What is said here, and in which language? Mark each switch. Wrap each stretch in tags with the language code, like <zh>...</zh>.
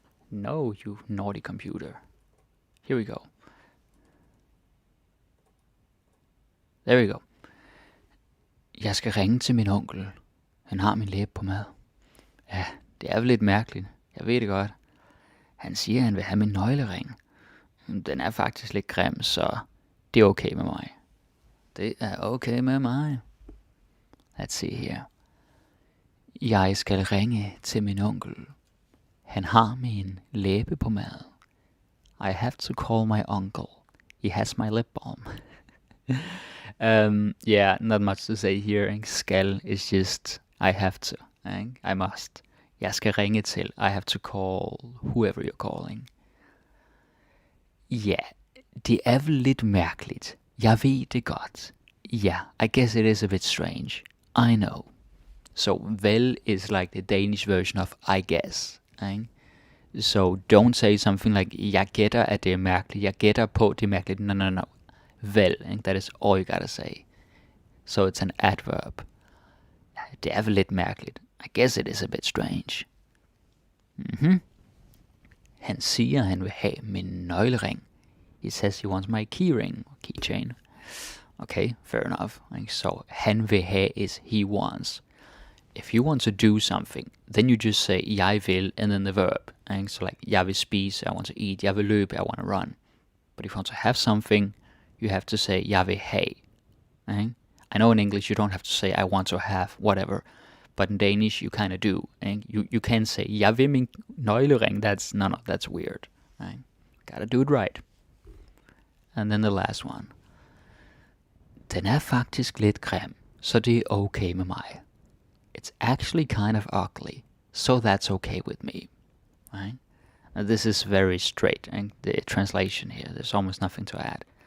<en>No, you naughty computer. Here we go. There we go.</en> <da>Jeg skal ringe til min onkel. Han har min læbe på mad. Ja, det er vel lidt mærkeligt. Jeg ved det godt. Han siger, han vil have min nøglering. Den er faktisk lidt grim, så det er okay med mig. Det er okay med mig.</da> <en>Let's see here.</en> <da>Jeg skal ringe til min onkel. Han har min læbe på mad.</da> <en>I have to call my uncle. He has my lip balm. Yeah, not much to say here. Skal is just I have to. I must.</en> <da>Jeg skal ringe til.</da> <en>I have to call whoever you're calling.</en> <da>Ja, det er vel lidt mærkeligt. Jeg ved det godt.</da> <en>Yeah, I guess it is a bit strange. I know. So vel is like the Danish version of I guess. So don't say something like</en> <da>jeg gætter at det er mærkeligt. Jeg gætter på det er mærkeligt.</da> <en>No. Vel, that is all you gotta say. So it's an adverb.</en> <da>Det er vel lidt mærkeligt.</da> <en>I guess it is a bit strange.</en> <da>Han siger, han vil have min nøglering.</da> <en>He says he wants my keyring, keychain. Okay, fair enough. So</en> <da>han vil have</da> <en>is he wants. If you want to do something, then you just say</en> <da>jeg vil</da> <en>and then the verb. So like</en> <da>jeg vil spise,</da> <en>I want to eat.</en> <da>Jeg vil løbe,</da> <en>I want to run. But if you want to have something, you have to say</en> <da>jeg vil have.</da> <en>I know in English you don't have to say I want to have whatever, but in Danish you kind of do. You can say</en> <da>jeg vil min nøglering.</da> <en>That's weird. Gotta do it right. And then the last one.</en> <da>Den er faktisk lidt grim, så det er okay med mig.</da> <en>It's actually kind of ugly, so that's okay with me. This is very straight, the translation here. There's almost nothing to add.</en>